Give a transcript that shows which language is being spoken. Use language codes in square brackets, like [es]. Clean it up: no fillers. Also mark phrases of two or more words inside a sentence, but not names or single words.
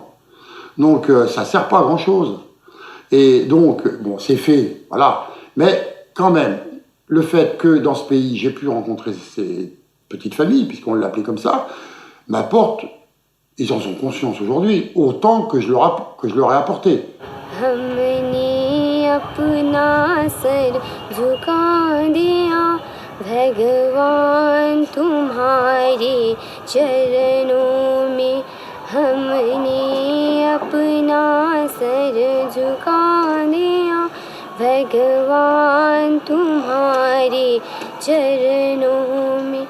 [fr] Donc ça ne sert pas à grand-chose. Et donc, bon, c'est fait, voilà. Mais quand même, le fait que dans ce pays, j'ai pu rencontrer ces petites familles, puisqu'on l'appelait comme ça, m'apporte, ils en sont conscients aujourd'hui, autant que je leur ai apporté. [hi] भगवान तुम्हारे चरणों में हमने अपना सर झुका दिया भगवान तुम्हारे चरणों